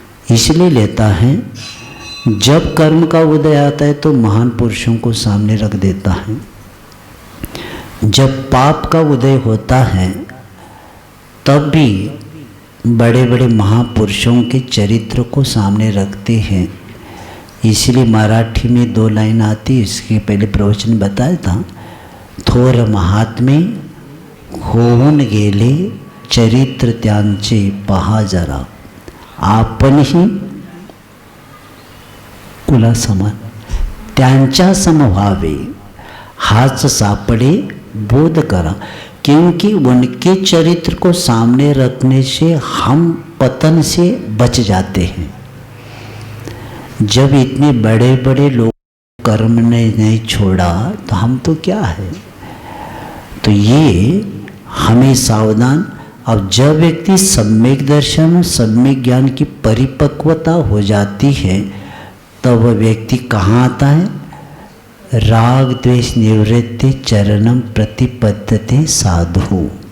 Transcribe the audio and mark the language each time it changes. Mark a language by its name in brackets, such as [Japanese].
[Hindi] इसलिए लेता है जब कर्म का उदय आता है तो महान पुरुषों को सामने रख देता है, जब पाप का उदय होता है तब भी बड़े बड़े महापुरुषों के चरित्र को सामने रखते हैं। इसलिए मराठी में 2 लाइन आती, इसके पहले प्रवचन बताया था, [Marathi] थोर महात्मे होऊन गेले चरित्र त्यांचे पहा जरा, आपण ही कुला समान त्यांच्या सम व्हावे, हाच सापडे बोध करा। [Hindi] क्योंकि उनके चरित्र को सामने रखने से हम पतन से बच जाते हैं। जब इतने बड़े बड़े लोग कर्म ने नहीं छोड़ा तो हम तो क्या है। तो ये हमें सावधान। अब जब व्यक्ति सम्यक दर्शन सम्यक ज्ञान की परिपक्वता हो जाती है तब वह व्यक्ति कहाँ आता है, [Sanskrit] राग द्वेष निवृत्ति चरणम प्रतिपद्यते साधु।